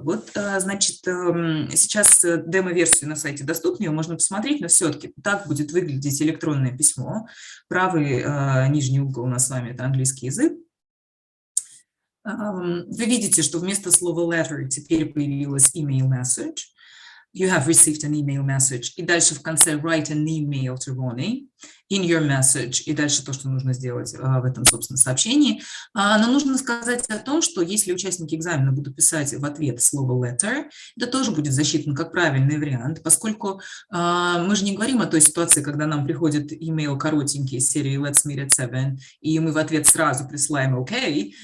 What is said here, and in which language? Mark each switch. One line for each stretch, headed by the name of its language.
Russian: Вот, значит, сейчас демо-версию на сайте доступна, ее можно посмотреть, но все-таки так будет выглядеть электронное письмо. Правый нижний угол у нас с вами – это английский язык. Вы видите, что вместо слова letter теперь появилось email message.
English: You have received an email message.
Russian: И дальше в конце
English: write an email to Ronnie in your message.
Russian: И дальше то, что нужно сделать в этом, собственно, сообщении. Но нужно сказать о том, что если участники экзамена будут писать в ответ слово letter, это тоже будет засчитано как правильный вариант, поскольку мы же не говорим о той ситуации, когда нам приходит email коротенький из серии
English: let's meet at 7,
Russian: и мы в ответ сразу присылаем OK.